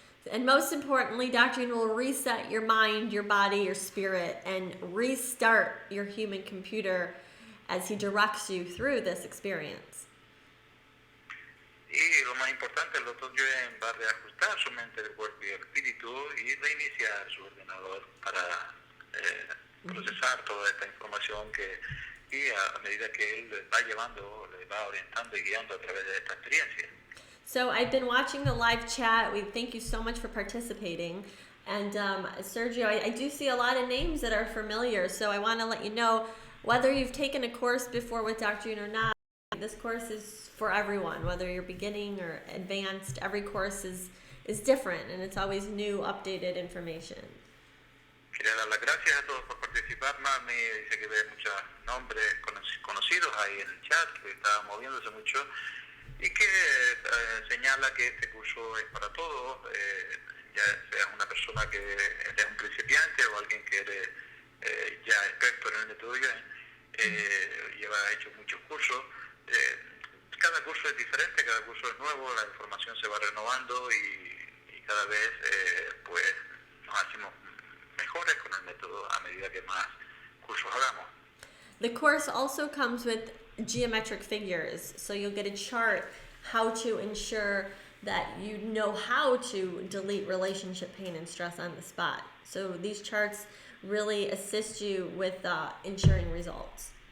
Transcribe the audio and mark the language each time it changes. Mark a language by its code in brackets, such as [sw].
[en] And most importantly, Dr. Yuen will reset your mind, your body, your spirit, and restart your human computer as he directs you through this experience. [es] Y lo más importante, el doctor Yuen va a reajustar su mente, el cuerpo y el espíritu y reiniciar su ordenador para procesar toda esta información y a medida que él le va llevando, le va orientando y guiando a través de esta experiencia. [en] So I've been watching the live chat. We thank you so much for participating. And Sergio, I do see a lot of names that are familiar, so I want to let you know, whether you've taken a course before with Dr. Yuen or not, this course is for everyone, whether you're beginning or advanced. Every course is different, and it's always new, updated information. [es] Quería dar las gracias a todos por participar. Mami dice que ve muchos nombres conocidos ahí en el chat, que está moviéndose mucho, y que señala que este curso es para todos, ya seas una persona que eres un principiante o alguien que eres ya experto en el método Yuen, ha hecho muchos cursos. Cada curso es diferente, cada curso es nuevo, la información se va renovando y cada vez pues nos hacemos mejores con el método a medida que más cursos hagamos. [en] The course also comes with geometric figures, so you'll get a chart how to ensure that you know how to delete relationship pain and stress on the spot. So these charts really assist you with ensuring results.